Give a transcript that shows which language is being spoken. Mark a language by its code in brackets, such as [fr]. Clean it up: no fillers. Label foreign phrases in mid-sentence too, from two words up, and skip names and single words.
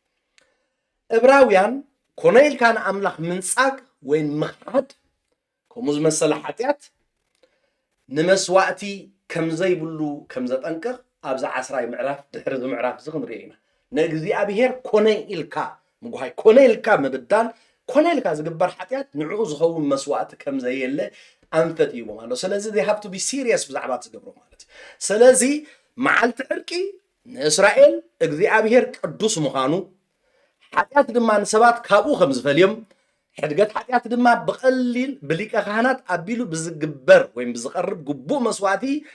[ti] ዕብራውያን ኮነ ኢልካ ንኣምላኽ ምንፃግ ወይ ምኽሓድ ከምኡ ዝመሰለ ሓጢኣት ንመስዋዕቲ ከም ዘይብሉ ከም ዘጠንቅቕ ኣብዛ 10 ምዕራፍ ድሕሪ እዚ ምዕራፍ እዚ ክንሪኦ ኢና ንእግዚኣብሔር ኮነ ኢልካ ምጉሃይ ኮነ ኢልካ ምብዳል ኮነ ኢልካ ዝግበር ሓጢኣት ንዕኡ ዝኸውን መስዋዕቲ ከም ዘየለ ኣንፈት ይቦም ኣሎ ስለዚ [en] they have to be serious [ti] ብዛዕባ ዝገብሮ ማለት እዩ ስለዚ መዓልቲ ዕርቂ ንእስራኤል እግዚኣብሔር ቅዱስ ምዃኑ ሓጢኣት ድማ ንሰባት ካብኡ ከም ዝፈልዮም ሕድገት ሓጢኣት ድማ ብቐሊል ብሊቀ ካህናት ኣቢሉ ብዝግበር ወይ ብዝቐርብ ግቡእ መስዋዕቲ